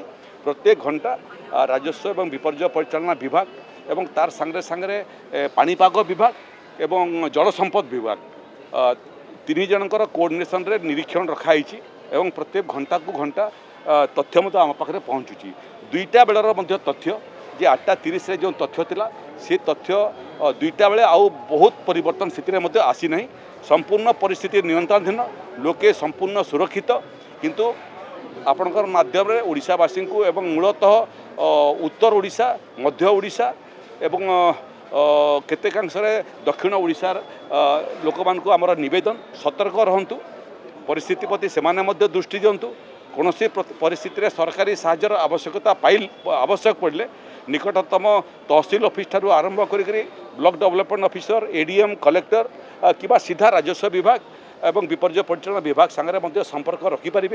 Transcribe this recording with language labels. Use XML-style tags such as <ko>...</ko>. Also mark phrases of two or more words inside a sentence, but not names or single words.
<or>ପ୍ରତ୍ୟେକ ଘଣ୍ଟା ରାଜସ୍ୱ ଏବଂ ବିପର୍ଯ୍ୟୟ ପରିଚାଳନା ବିଭାଗ ଏବଂ ତାର ସାଙ୍ଗରେ ସାଙ୍ଗରେ ପାଣିପାଗ ବିଭାଗ ଏବଂ ଜଳସମ୍ପଦ ବିଭାଗ ତିନି ଜଣଙ୍କର କୋଅର୍ଡିନେସନରେ ନିରୀକ୍ଷଣ ରଖାଯାଇଛି ଏବଂ ପ୍ରତ୍ୟେକ ଘଣ୍ଟାକୁ ଘଣ୍ଟା ତଥ୍ୟ ମଧ୍ୟ ଆମ ପାଖରେ ପହଞ୍ଚୁଛି। 2ଟା ବେଳର ମଧ୍ୟ ତଥ୍ୟ ଯେ 8:30ରେ ଯେଉଁ ତଥ୍ୟ ଥିଲା ସେ ତଥ୍ୟ 2ଟା ବେଳେ ଆଉ ବହୁତ ପରିବର୍ତ୍ତନ ସ୍ଥିତିରେ ମଧ୍ୟ ଆସିନାହିଁ। ସମ୍ପୂର୍ଣ୍ଣ ପରିସ୍ଥିତି ନିୟନ୍ତ୍ରଣାଧୀନ ଲୋକେ ସମ୍ପୂର୍ଣ୍ଣ ସୁରକ୍ଷିତ କିନ୍ତୁ ଆପଣଙ୍କର ମାଧ୍ୟମ ଓଡ଼ିଶାବାସୀ କୁ ଏବଂ ମୂଳତଃ ଉତ୍ତର ଓଡ଼ିଶା ମଧ୍ୟ ଓଡ଼ିଶା ଏବଂ କେତେକାଂଶରେ ଦକ୍ଷିଣ ଓଡ଼ିଶାର ଲୋକ ମାନ କୁ ଆମର ନିବେଦନ ସତର୍କ ରହନ୍ତୁ ପରିସ୍ଥିତି ପ୍ରତି ସେମାନେ ମଧ୍ୟ ଦୃଷ୍ଟି ଦିଅନ୍ତୁ କୌଣସି ପରିସ୍ଥିତି ରେ ସରକାରୀ ସାହାଯ୍ୟର ଆବଶ୍ୟକତା ଆବଶ୍ୟକ ପଡ଼େ ନିକଟତମ ତହସିଲ ଅଫିସ ଠାରୁ ଆରମ୍ଭ କରି</or> <en>Block Development Officer ADM Collector</en> <or>କିମ୍ବା ସିଧା ରାଜସ୍ୱ ବିଭାଗ ଏବଂ ବିପର୍ଯ୍ୟୟ ପରିଚାଳନା ବିଭାଗ ସାଙ୍ଗରେ ମଧ୍ୟ ସମ୍ପର୍କ ରଖିପାରେ।</or>